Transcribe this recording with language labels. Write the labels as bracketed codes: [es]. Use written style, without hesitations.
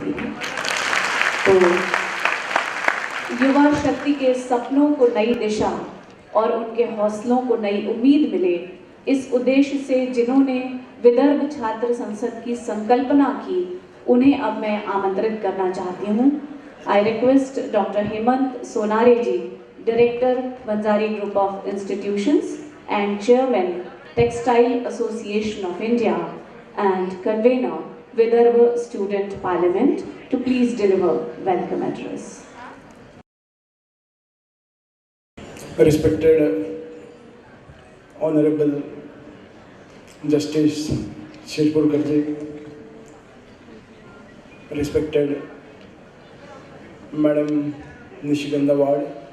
[hi] तो युवा शक्ति के सपनों को नई दिशा और उनके हौसलों को नई उम्मीद मिले, इस उद्देश्य से जिन्होंने विदर्भ छात्र संसद की संकल्पना की, उन्हें अब मैं आमंत्रित करना चाहती हूँ। [en] I request doctor Hemant Sonare ji, director Vanjari group of institutions and chairman textile association of India and convener Vidarbha Student Parliament, to please deliver welcome address. Respected Honorable Justice Shirpurkar ji, respected Madam Nishigandha Ward,